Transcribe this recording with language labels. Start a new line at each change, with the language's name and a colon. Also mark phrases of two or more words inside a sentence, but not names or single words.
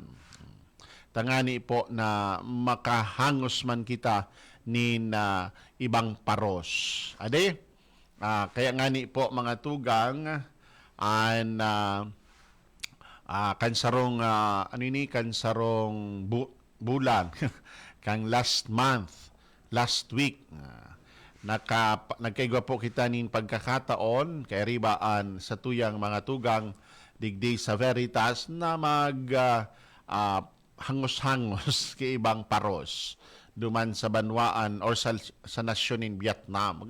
Bikol: Tangani po na makahangos man kita nin ibang paros. Kaya ngani po mga tugang kansarong bulan kang
English: last month, last week,
Bikol: nagkaigwa po kita nin pagkakataon kay ribaan sa tuyang mga tugang digdi sa Veritas na hangos-hangos kay ibang paros duman sa banwaan or sa nasyon in Vietnam.